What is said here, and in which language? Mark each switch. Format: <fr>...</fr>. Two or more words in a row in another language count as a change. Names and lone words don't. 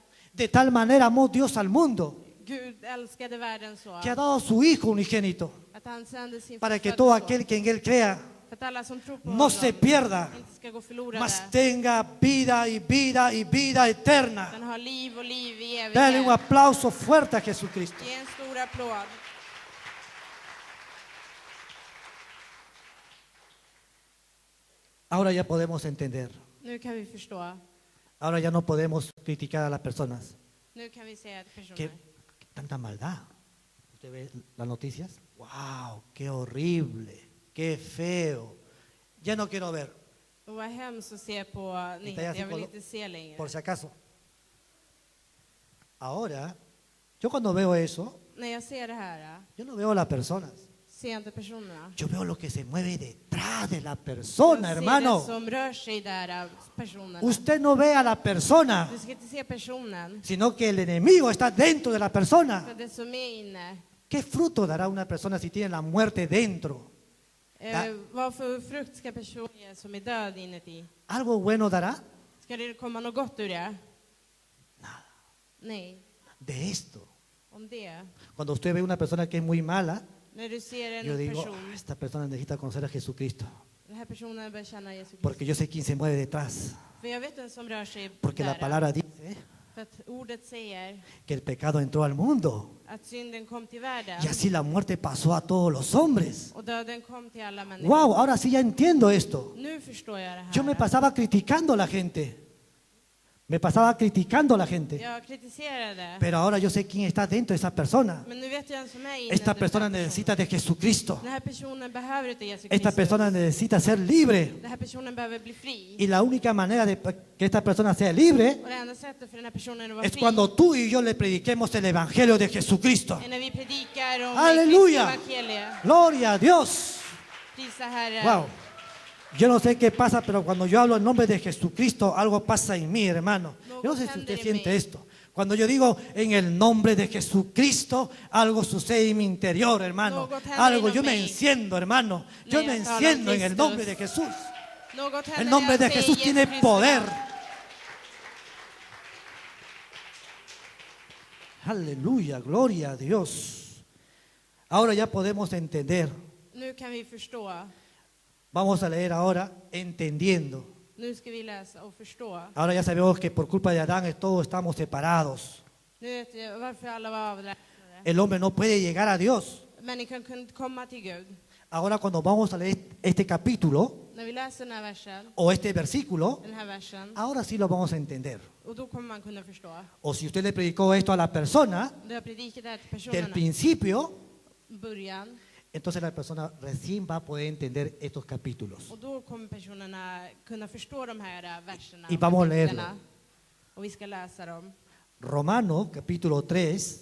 <es>de tal manera amó Dios al mundo,</es> <sv>Gud älskade världen så</sv> <es>que ha dado a su Hijo unigénito,</es> <sv>att han sände sin</sv> <es>para que</es> <sv>förstfödde</sv> <es>todo</es> <sv>son.</sv> <es>aquel que en Él crea</es> <sv>För att alla som tror på</sv> <es>no</es> <sv>honom</sv> <es>se pierda,</es> <sv>inte ska gå förlorade.</sv> <es>mas tenga vida y vida y vida eterna.</es> <sv>Den har liv och liv i</sv> <es>Dale un</es> <sv>evighet.</sv> <es>aplauso fuerte a Jesucristo.</es> <sv>Ge en stor applåd.</sv> <es>Ahora ya podemos entender.</es> <sv>Nu kan vi förstå.</sv> <es>Ahora ya no podemos criticar a las personas.</es> <sv>Nu kan vi säga till personer.</sv> <es>¿Qué tanta maldad? ¿Usted ve las noticias? ¡Wow! ¡Qué horrible! ¡Qué feo! Ya no quiero ver,</es> <sv>Och vad hemskt att se på</sv> <es>Está ya</es> <sv>nyheter. Jag vill</sv> <es>psicólogo.</es> <sv>inte se längre.</sv> <es>por si acaso. Ahora, yo cuando veo eso,</es> <sv>När jag ser det här,</sv> <es>yo no veo a las personas.</es> <sv>ser jag inte personerna.</sv> <es>Yo veo lo que se mueve detrás de la persona,</es> <sv>Jag ser</sv> <es>hermano.</es> <sv>det som rör sig där, personerna.</sv> <es>Usted no ve a la persona,</es> <sv>Du ska inte se personen,</sv> <es>sino que el enemigo está dentro de la persona.</es> <sv>för det som är inne.</sv> <es>¿Qué fruto dará una persona si tiene la muerte dentro?</es> <sv>Vad för frukt ska personen ge som är död inuti?</sv> <es>¿Algo bueno dará?</es> <sv>Ska det komma något gott ur det? Nej,</sv> <es>De esto.</es> <sv>om det.</sv> <es>Cuando usted ve una persona que es muy mala,</es> <sv>När du ser</sv> <es>yo</es> <sv>en</sv> <es>digo,</es> <sv>person,</sv> <es>esta persona necesita conocer a Jesucristo.</es> <sv>den här personen bör känna Jesus</sv> <es>Porque yo sé quién se mueve detrás.</es> <sv>För jag vet vem som rör sig</sv> <es>Porque la</es> <sv>där.</sv> <es>palabra dice</es> <sv>För att ordet säger</sv> <es>que el pecado entró al mundo.</es> <sv>att synden kom till världen.</sv> <es>Y así la muerte pasó a todos los hombres.</es> <sv>Och döden kom till alla människor.</sv> <es>Wow, ahora sí ya entiendo esto.</es> <sv>Nu förstår jag det här.</sv> <es>Yo me pasaba criticando a la gente. Me pasaba criticando a la gente.</es> <sv>Jag kritiserade.</sv> <es>Pero ahora yo sé quién está dentro de esa persona.</es> <sv>Men nu vet jag vem som är inne.</sv> <es>Esta</es> <sv>i den här</sv> <es>persona</es> <sv>personen.</sv> <es>necesita de Jesucristo.</es> <sv>Den här personen behöver inte Jesus</sv> <es>Esta</es> <sv>Kristus.</sv> <es>persona necesita ser libre.</es> <sv>Den här personen behöver bli fri.</sv> <es>Y la única manera de que esta persona sea libre</es> <sv>Och det enda sättet för den här personen att vara</sv> <es>es</es> <sv>fri</sv> <es>cuando tú y yo le prediquemos el Evangelio de Jesucristo.</es> <sv>är när vi predikar om</sv> <es>Aleluya.</es> <sv>Kristi evangelie.</sv> <es>Gloria a Dios.</es> <sv>Prisa Herren.</sv> <es>Wow. Yo no sé qué pasa, pero cuando yo hablo en nombre de Jesucristo, algo pasa en mí, hermano. Yo no sé si usted siente esto. Cuando yo digo en el nombre de Jesucristo, algo sucede en mi interior, hermano. Algo, yo me enciendo, hermano. Yo me enciendo en el nombre de Jesús.</es> <sv>Något händer</sv> <es>El nombre</es> <sv>när</sv> <es>de</es> <sv>jag säger</sv> <es>Jesús</es> <sv>Jesus</sv> <es>tiene</es> <sv>Kristus</sv> <es>poder.</es> <sv>namn.</sv> <es>Aleluya, gloria a Dios. Ahora ya podemos entender.</es> <sv>Nu kan vi förstå.</sv> <es>Vamos a leer ahora entendiendo.</es> <sv>Nu ska vi läsa och förstå.</sv> <es>Ahora ya sabemos que por culpa de Adán todos estamos separados.</es> <sv>Nu vet jag varför alla var avräknade.</sv> <es>El hombre no puede llegar a Dios.</es> <sv>Människan kunde inte komma till Gud.</sv> <es>Ahora cuando vamos a leer este capítulo</es> <sv>När vi läser den här versen,</sv> <es>o este versículo,</es> <sv>den här versen,</sv> <es>ahora sí lo vamos a entender.</es> <sv>och då kommer man kunna förstå.</sv> <es>O si usted le predicó esto a la persona</es> <sv>Du har predikat det här till</sv> <es>del</es> <sv>personerna.</sv> <es>principio,</es> <sv>Början.</sv> <es>entonces la persona recién va a poder entender estos capítulos.</es> <sv>Och då kommer personerna kunna förstå de här verserna.</sv> <es>Y</es> <sv>och</sv> <es>vamos a</es> <sv>kapitlerna.</sv> <es>leerlo.</es> <sv>Och vi ska läsa dem.</sv> <es>Romanos capítulo 3,</es>